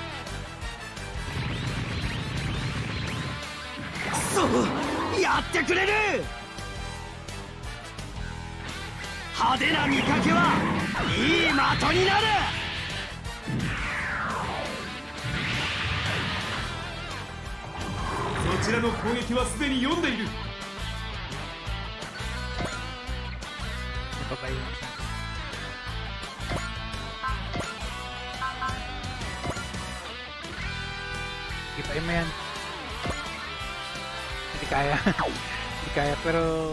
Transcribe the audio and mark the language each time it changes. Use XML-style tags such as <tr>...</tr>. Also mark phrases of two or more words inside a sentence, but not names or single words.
<ja>くそ、やってくれる。派手な見かけはいい的になる。そちらの攻撃はすでに読んでいる。</ja> <tl>Ito pa yun. Ipain mo yan. Hindi kaya. Hindi kaya, pero...</tl>